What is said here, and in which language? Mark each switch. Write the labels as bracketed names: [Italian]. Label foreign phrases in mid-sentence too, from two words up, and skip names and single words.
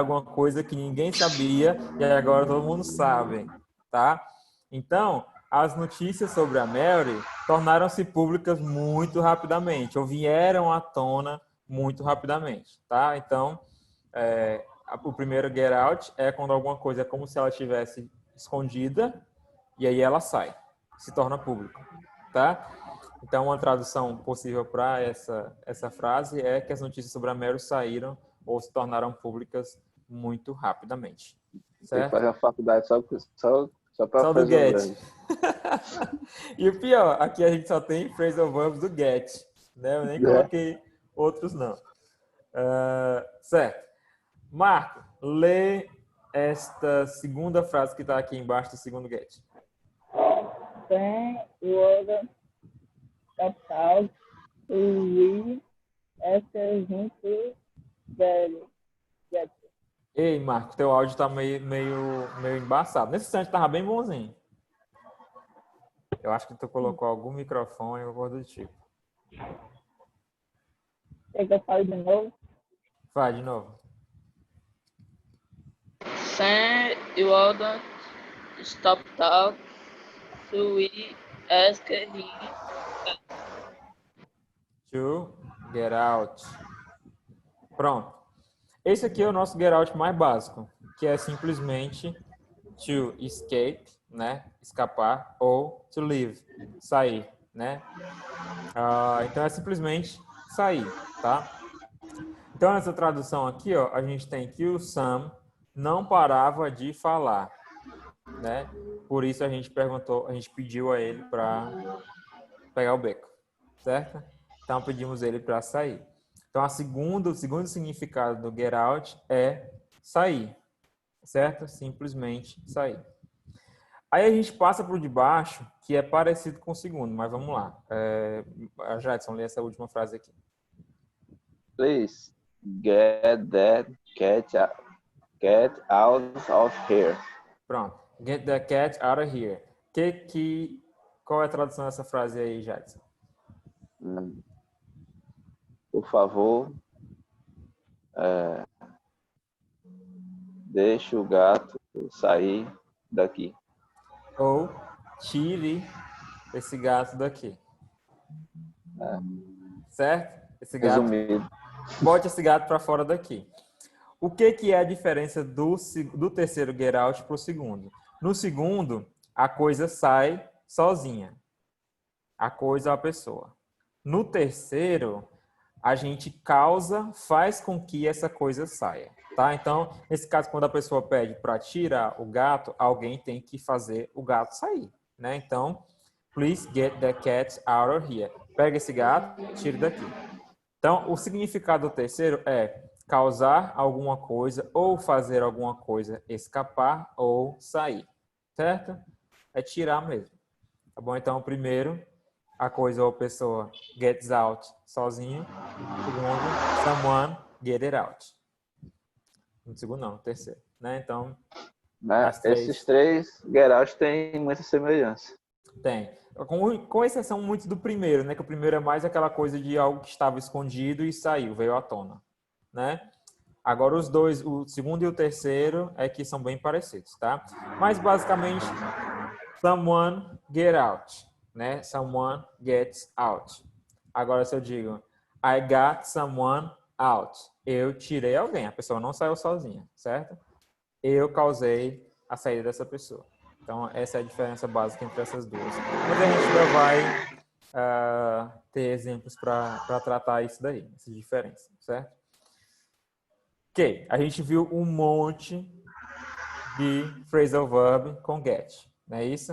[Portuguese] Alguma coisa que ninguém sabia e agora todo mundo sabe, tá? Então, as notícias sobre a Mary tornaram-se públicas muito rapidamente, ou vieram à tona muito rapidamente, tá? Então, o primeiro [English] get out [Portuguese] é quando alguma coisa é como se ela estivesse escondida e aí ela sai, se torna público, tá? Então, uma tradução possível para essa frase é que as notícias sobre a Mary saíram ou se tornaram públicas muito rapidamente, certo? Tem que fazer uma faculdade só para Só do fazer o get. verbo. E o pior, aqui a gente só tem [English] phrasal verbs [Portuguese] do get, né? Eu nem coloquei outros não. Certo. Marco, lê esta segunda frase que está aqui embaixo do segundo get. [English] Sam was stepped out to read after him to get. [Portuguese] Ei, Marco, teu áudio tá meio embaçado. Nesse instante tava bem bonzinho. Eu acho que tu colocou algum microfone ou coisa do tipo. Quer que eu fale de novo? Vai, de novo. [English] Sam Eldon stopped out to we ask him To get out. [Portuguese] Pronto. Esse aqui é o nosso [English] get out [Portuguese] mais básico, que é simplesmente [English] to escape, [Portuguese] né? Escapar, ou [English] to leave, [Portuguese] sair, né? Então é simplesmente sair, tá? Então nessa tradução aqui, ó, a gente tem que o Sam não parava de falar, né? Por isso a gente pediu a ele para pegar o beco, certo? Então pedimos ele para sair. Então o segundo significado do [English] get out [Portuguese] é sair, certo? Simplesmente sair. Aí a gente passa por debaixo, que é parecido com o segundo, mas vamos lá. Jadson, lê essa última frase aqui. [English] Please get that cat out of here. Pronto. Get the cat out of here. [Portuguese] Qual é a tradução dessa frase aí, Jadson? Por favor, deixe o gato sair daqui. Ou tire esse gato daqui. Certo? Esse gato. Resumido. Bote esse gato para fora daqui. O que é a diferença do terceiro [English] get out [Portuguese] para o segundo? No segundo, a coisa sai sozinha. A coisa ou a pessoa. No terceiro, a gente faz com que essa coisa saia. Tá? Então, nesse caso, quando a pessoa pede para tirar o gato, alguém tem que fazer o gato sair. Né? Então, [English] please get the cat out of here. [Portuguese] Pega esse gato, tire daqui. Então, o significado do terceiro é causar alguma coisa ou fazer alguma coisa escapar ou sair. Certo? É tirar mesmo. Tá bom? Então, o primeiro, a coisa ou a pessoa [English] gets out [Portuguese] sozinho. Segundo, [English] someone get it out. [Portuguese] No segundo não, no terceiro, né? Então, Né? as três Esses três [English] get out [Portuguese] têm muita semelhança. tem. Com exceção muito do primeiro, né? Que o primeiro é mais aquela coisa de algo que estava escondido e saiu, veio à tona, né? Agora os dois, o segundo e o terceiro, é que são bem parecidos, tá? Mas basicamente, [English] someone get out, né? Someone gets out. [Portuguese] Agora se eu digo, [English] I got someone out. [Portuguese] Eu tirei alguém, a pessoa não saiu sozinha, certo? Eu causei a saída dessa pessoa. Então, essa é a diferença básica entre essas duas. Mas a gente ainda vai ter exemplos para tratar isso daí, essa diferença, certo? Ok, a gente viu um monte de [English] phrasal verb [Portuguese] com get, não é isso?